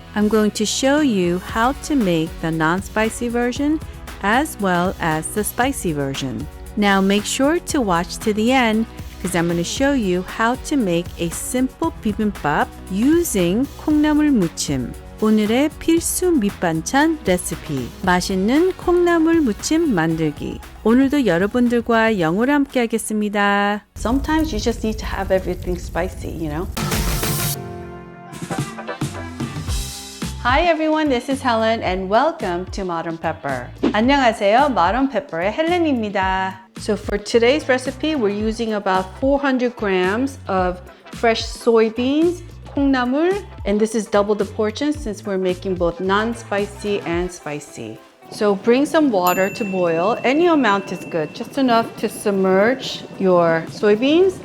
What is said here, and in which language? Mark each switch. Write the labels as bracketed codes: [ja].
[en] I'm going to show you how to make the non-spicy version as well as the spicy version. Now make sure to watch to the end because I'm going to show you how to make a simple bibimbap using 콩나물무침. [ko] 오늘의 필수 밑반찬 레시피, 맛있는 콩나물 무침 만들기. 오늘도 여러분들과 영어로 함께 하겠습니다. [en] Sometimes you just need to have everything spicy, you know? Hi everyone, this is Helen and welcome to Modern Pepper. [ko] 안녕하세요, Modern Pepper의 헬렌입니다. [en] So for today's recipe, we're using about 400 grams of fresh soybeans, 콩나물, and this is double the portion since we're making both non-spicy and spicy. So bring some water to boil. Any amount is good, just enough to submerge your soybeans.